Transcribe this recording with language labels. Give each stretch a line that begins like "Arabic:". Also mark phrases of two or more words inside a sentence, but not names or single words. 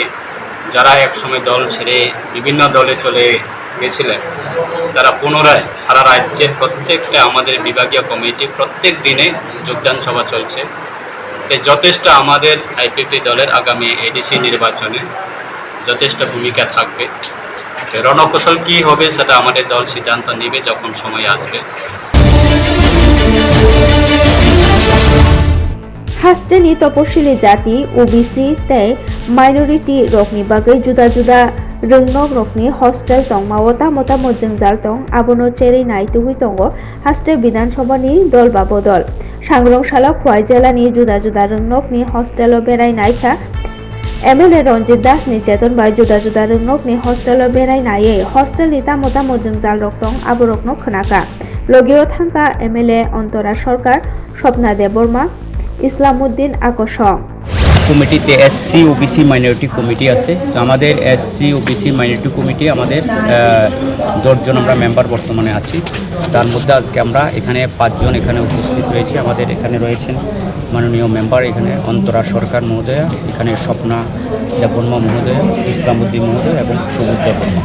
Bangla: যারা একসময় দল ছেড়ে বিভিন্ন দলে চলে গেছিলেন তারা পুনরায় সারা রাজ্যের প্রত্যেকটা আমাদের বিভাগীয় কমিটি প্রত্যেক দিনে যোগদান সভা চলছে। তাই যথেষ্ট আমাদের আইপিএফটি দলের আগামী এডিসি নির্বাচনে যথেষ্ট ভূমিকা থাকবে। রণকৌশল কী হবে সেটা আমাদের দল সিদ্ধান্ত নেবে যখন সময় আসবে।
Kok Borok: हास्टेनि तपशिली जाति ओबीसी तै माइनरिटी रकनि बागै जुदा जुदा रोंनक रकनि हस्टेल तंगमाओ तामो तामो जोंजाल तं आबोनो चेरै नायतुगै दंग हास्टे विधानसभानि दल बा बदल सांग्रंशाला खुवाई जिल्लानि जुदा जुदा रोंनकनि हस्टेलाव बेरायनायखा एमएलए रंजित दासनि चेतन बाय जुदा जुदा रोंनकनि हस्टेलाव बेरायनायै हस्टेलनि तामो तामो जोंजाल रक दं आबो रकनो खोनाका লগিও थांका एमएलए अंतरा सरकार स्वप्ना देबबर्मा ইসলামউদ্দিন আকর্ষণ
Bangla: কমিটিতে
English: SC OBC minority committee
Bangla: আছে। তো আমাদের
English: SC OBC minority committee
Bangla: আমাদের 10 জন আমরা মেম্বার বর্তমানে আছি। তার মধ্যে আজকে আমরা এখানে 5 জন এখানে উপস্থিত রয়েছি। আমাদের এখানে রয়েছেন মাননীয় মেম্বার এখানে অন্তরা সরকার মহোদয়া, এখানে স্বপ্না দেববর্মা মহোদয়া, ইসলামউদ্দিন মহোদয় এবং সবুজ দেববর্মা।